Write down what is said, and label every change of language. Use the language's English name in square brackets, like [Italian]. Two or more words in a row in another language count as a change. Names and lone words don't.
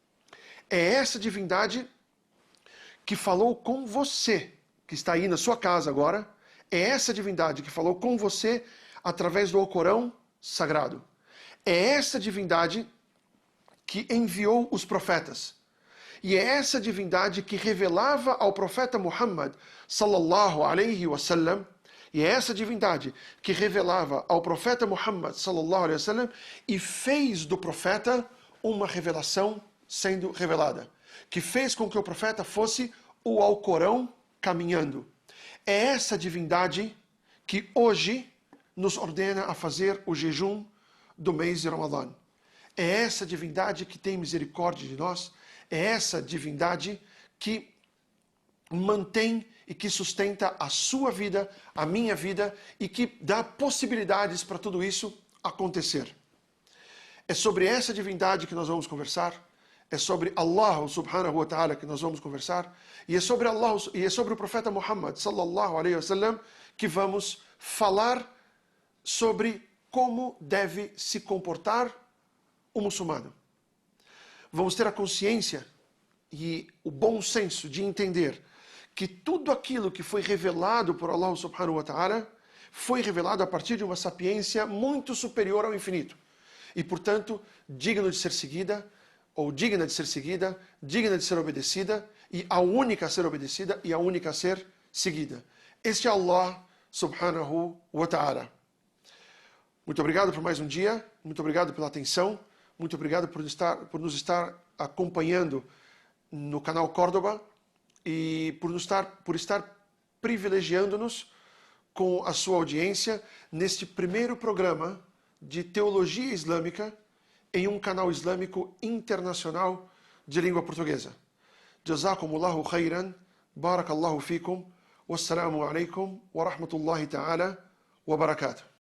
[Portuguese] É essa divindade que falou com você que está aí na sua casa agora, é essa divindade que falou com você através do Alcorão sagrado. É essa divindade que enviou os profetas. E é essa divindade que revelava ao profeta Muhammad [Arabic] صلى الله عليه وسلم, [Portuguese] e é essa divindade que revelava ao profeta Muhammad [Arabic] صلى الله عليه وسلم [Portuguese] e fez do profeta uma revelação sendo revelada, que fez com que o profeta fosse o Alcorão caminhando. É essa divindade que hoje nos ordena a fazer o jejum do mês de Ramadã. É essa divindade que tem misericórdia de nós, é essa divindade que mantém e que sustenta a sua vida, a minha vida, e que dá possibilidades para tudo isso acontecer. É sobre essa divindade que nós vamos conversar, é sobre [Arabic] الله سبحانه وتعالى [Portuguese] que nós vamos conversar, e é sobre Allah, e é sobre o profeta Muhammad [Arabic] صلى الله عليه وسلم [Portuguese] que vamos falar sobre como deve se comportar o muçulmano. Vamos ter a consciência e o bom senso de entender que tudo aquilo que foi revelado por [Arabic] الله سبحانه وتعالى [Portuguese] foi revelado a partir de uma sapiência muito superior ao infinito. E, portanto, digno de ser seguida, ou digna de ser seguida, digna de ser obedecida, e a única a ser obedecida e a única a ser seguida. Este é [Arabic] الله سبحانه وتعالى. [Portuguese] Muito obrigado por mais um dia, muito obrigado pela atenção, muito obrigado por nos estar acompanhando no canal Córdoba e por estar privilegiando-nos com a sua audiência neste primeiro programa de teologia islâmica em um canal islâmico internacional de língua portuguesa. [Arabic] جزاكم الله خيرا، بارك الله فيكم، والسلام عليكم ورحمة الله تعالى وبركاته.